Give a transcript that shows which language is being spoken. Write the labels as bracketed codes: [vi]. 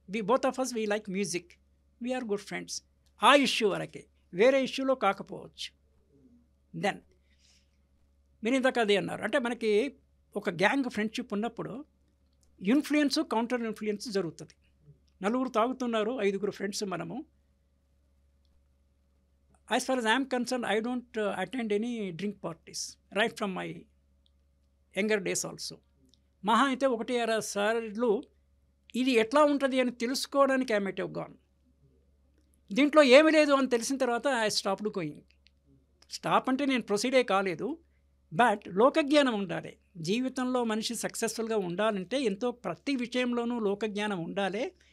[en] Both of us we like music, we're good friends. [te] ఆ issue వరకే, వేరే ఇష్యూలో కాకపోవచ్చు. దెన్ మీరు ఇందాక అదే అన్నారు. అంటే మనకి ఒక గ్యాంగ్ ఫ్రెండ్షిప్ ఉన్నప్పుడు ఇన్ఫ్లుయెన్స్, కౌంటర్ ఇన్ఫ్లుయెన్స్ జరుగుతుంది. నలుగురు తాగుతున్నారు, 5గురు ఫ్రెండ్స్ మనము. [en] As far as I am concerned, I don't attend any drink parties right from my younger days also. [te] మహా అయితే 1-2 సార్లు ఇది ఎట్లా ఉంటుంది అని తెలుసుకోవడానికి [en] I might have gone. [te] దీంట్లో ఏమీ లేదు అని తెలిసిన తర్వాత [en] I stopped going. [te] స్టాప్ అంటే నేను ప్రొసీడే కాలేదు, బట్ లోకజ్ఞానం ఉండాలి. జీవితంలో మనిషి సక్సెస్ఫుల్గా ఉండాలంటే ఎంతో ప్రతి విషయంలోనూ లోకజ్ఞానం ఉండాలి.